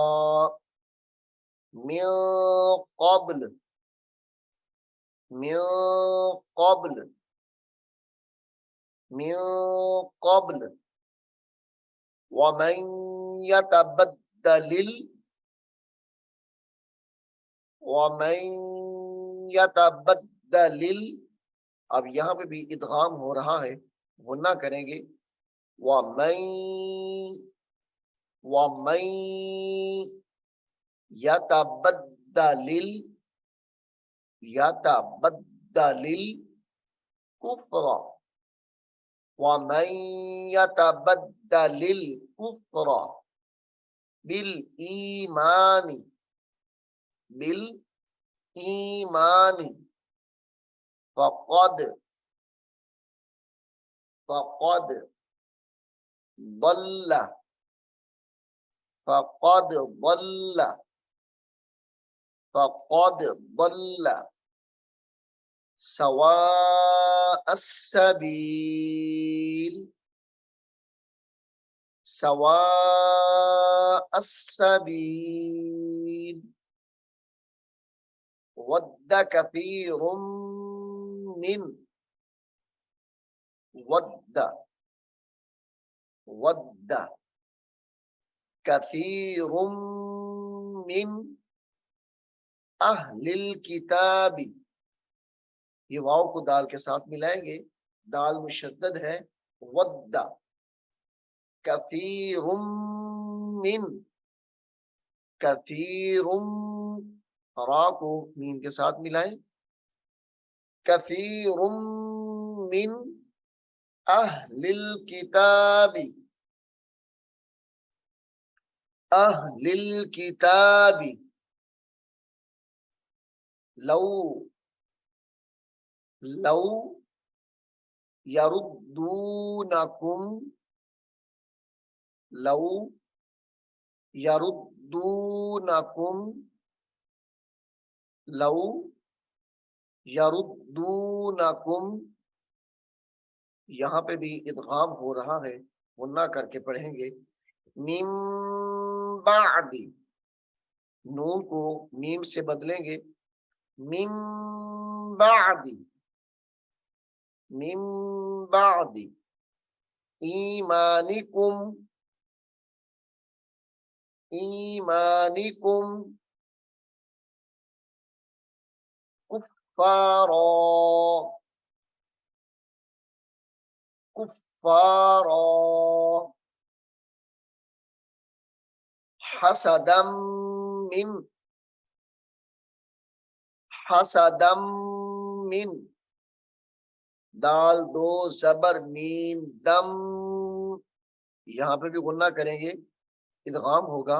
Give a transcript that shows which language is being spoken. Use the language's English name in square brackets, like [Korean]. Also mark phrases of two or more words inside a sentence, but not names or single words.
[Arabic] من قبل من قبل من قبل ومن يتبدل. [Hindi] अब यहाँ पे भी इदगाम हो रहा है, गुन्ना करेंगे। [Arabic] ومن ومن يتبدل يتبدل الكفر ومن يتبدل الكفر بالإيمان فقد فقد ضل فقد ضل فقد ضل سواء السبيل سواء السبيل ود كثير من ود ود كثير من أهل الكتاب. [Hindi] ये वाव को दाल के साथ मिलाएंगे, दाल मुशद्दद है। [Arabic] ود كثير من كثير, [Hindi] रा को मीम के साथ मिलाएं। [Arabic] كثير من أهل الكتاب أهل الكتاب لو لو يردونكم لو يردونكم لو يردونكم. [Hindi] यहाँ पे भी इदगाम हो रहा है, गुन्ना करके पढ़ेंगे। [Arabic] من بعد, [Hindi] नून को मीम से बदलेंगे। [Arabic] من بعد من بعد إيمانكم إيمانكم كفارا كفارا حسدا من حسدا من, [Hindi] दाल दो जबर मीम दम, यहाँ पे भी गुन्ना करेंगे, इदगाम होगा।